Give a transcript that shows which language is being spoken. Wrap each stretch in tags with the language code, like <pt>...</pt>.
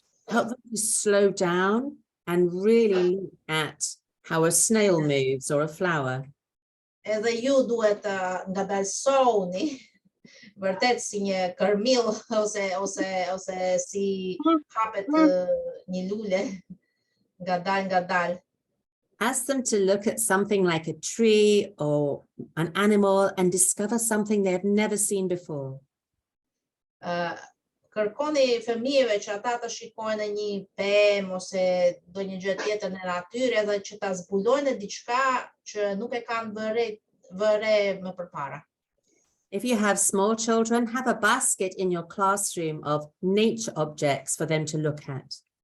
<en>Help them to slow down and really look at how a snail moves or a flower.</en> <sq>Edhe ju duhet ngadalsohuni vërtet si një kërmill ose si hapet një lule ngadal.</sq> <en>Ask them to look at something like a tree or an animal and discover something they have never seen before.</en> <sq>Kërkoni fëmijëve që ata të shikojnë një pemë ose ndonjë gjë tjetër në natyrë edhe që ta zbulojnë diçka që nuk e kanë vëre më përpara.</sq> <en>If you have small children, have a basket in your classroom of nature objects for them to look at.</en>